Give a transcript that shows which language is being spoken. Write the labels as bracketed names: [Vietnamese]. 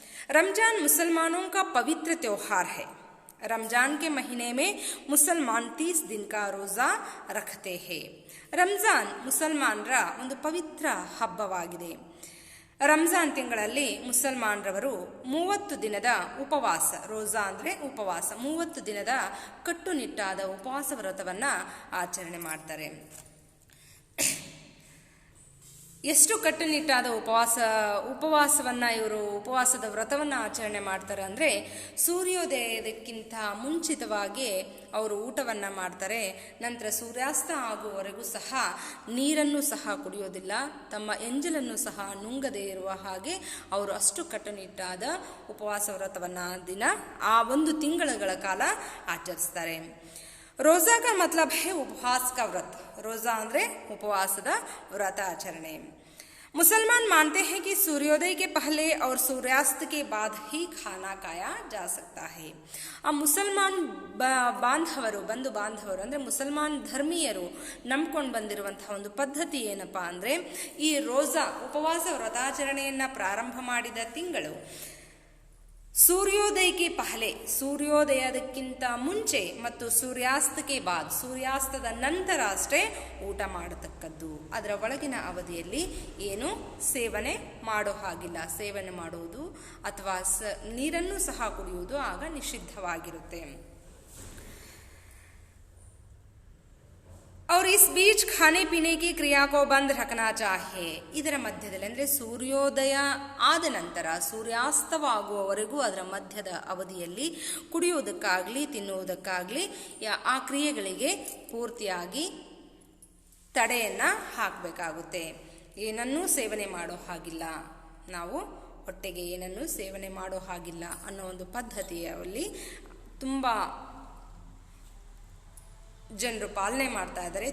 [Hindi] रमजान मुसलमानों का पवित्र त्योहार है। रमजान के महीने में मुसलमान 30 दिन का रोज़ा रखते हैं. [Kannada] ರಂಜಾನ್ ಮುಸಲ್ಮಾನರ ಒಂದು ಪವಿತ್ರ ಹಬ್ಬವಾಗಿದೆ. ರಂಜಾನ್ ತಿಂಗಳಲ್ಲಿ ಮುಸಲ್ಮಾನರವರು 30 ದಿನದ ಉಪವಾಸ, ರೋಜಾ ಅಂದರೆ ಉಪವಾಸ, 30 ದಿನದ ಕಟ್ಟುನಿಟ್ಟಾದ ಉಪವಾಸ ವ್ರತವನ್ನು ಆಚರಣೆ ಮಾಡ್ತಾರೆ. ಎಷ್ಟು ಕಟ್ಟುನಿಟ್ಟಾದ ಉಪವಾಸವನ್ನು ಇವರು ಉಪವಾಸದ ವ್ರತವನ್ನು ಆಚರಣೆ ಮಾಡ್ತಾರೆ ಅಂದರೆ, ಸೂರ್ಯೋದಯದಕ್ಕಿಂತ ಮುಂಚಿತವಾಗಿ ಅವರು ಊಟವನ್ನು ಮಾಡ್ತಾರೆ. ನಂತರ ಸೂರ್ಯಾಸ್ತ ಆಗುವವರೆಗೂ ಸಹ ನೀರನ್ನು ಸಹ ಕುಡಿಯೋದಿಲ್ಲ, ತಮ್ಮ ಎಂಜಲನ್ನು ಸಹ ನುಂಗದೇ ಇರುವ ಹಾಗೆ ಅವರು ಅಷ್ಟು ಕಟ್ಟುನಿಟ್ಟಾದ ಉಪವಾಸ ವ್ರತವನ್ನು ಆ 1 ತಿಂಗಳ ಕಾಲ ಆಚರಿಸ್ತಾರೆ. [Hindi] रोज़ा का मतलब है उपवास का व्रत. [Kannada] रोज़ा ಅಂದರೆ ಉಪವಾಸದ ವ್ರತ ಆಚರಣೆ. [Hindi] मुसलमान मानते हैं कि सूर्योदय के पहले और सूर्यास्त के बाद ही खाना खाया जा सकता है. [Kannada] ಆ ಮುಸಲ್ಮಾನ್ ಬಾಂಧವರು, ಬಂಧು ಬಾಂಧವರು ಅಂದರೆ ಮುಸಲ್ಮಾನ್ ಧರ್ಮೀಯರು ನಂಬ್ಕೊಂಡು ಬಂದಿರುವಂತಹ ಒಂದು ಪದ್ಧತಿ ಏನಪ್ಪಾ ಅಂದರೆ, ಈ ರೋಜಾ ಉಪವಾಸ ವ್ರತಾಚರಣೆಯನ್ನು ಪ್ರಾರಂಭ ಮಾಡಿದ ತಿಂಗಳು ಸೂರ್ಯೋದಯಕ್ಕೆ ಪಹಲೆ, ಸೂರ್ಯೋದಯದಕ್ಕಿಂತ ಮುಂಚೆ ಮತ್ತು ಸೂರ್ಯಾಸ್ತಕ್ಕೆ ಬಾದ್, ಸೂರ್ಯಾಸ್ತದ ನಂತರ ಅಷ್ಟೇ ಊಟ ಮಾಡತಕ್ಕದ್ದು. ಅದರ ಒಳಗಿನ ಅವಧಿಯಲ್ಲಿ ಏನು ಸೇವನೆ ಮಾಡೋ ಹಾಗಿಲ್ಲ. ಸೇವನೆ ಮಾಡುವುದು ಅಥವಾ ನೀರನ್ನು ಸಹ ಕುಡಿಯುವುದು ಆಗ ನಿಷಿದ್ಧವಾಗಿರುತ್ತೆ. [Hindi] और इस बीच खाने पीने की क्रिया को बंद रखना चाहिए. [Kannada] ಇದರ ಮಧ್ಯದಲ್ಲಿ ಅಂದರೆ ಸೂರ್ಯೋದಯ ಆದ ನಂತರ ಸೂರ್ಯಾಸ್ತವಾಗುವವರೆಗೂ ಅದರ ಮಧ್ಯದ ಅವಧಿಯಲ್ಲಿ ಕುಡಿಯುವುದಕ್ಕಾಗಲಿ ತಿನ್ನುವುದಕ್ಕಾಗಲಿ ಆ ಕ್ರಿಯೆಗಳಿಗೆ ಪೂರ್ತಿಯಾಗಿ ತಡೆಯನ್ನು ಹಾಕಬೇಕಾಗುತ್ತೆ. ಏನನ್ನೂ ಸೇವನೆ ಮಾಡೋ ಹಾಗಿಲ್ಲ, ನಾವು ಹೊಟ್ಟೆಗೆ ಏನನ್ನೂ ಸೇವನೆ ಮಾಡೋ ಹಾಗಿಲ್ಲ ಅನ್ನೋ ಒಂದು ಪದ್ಧತಿಯಲ್ಲಿ ತುಂಬ ಜನರು ಪಾಲನೆ ಮಾಡ್ತಾ ಇದ್ದಾರೆ.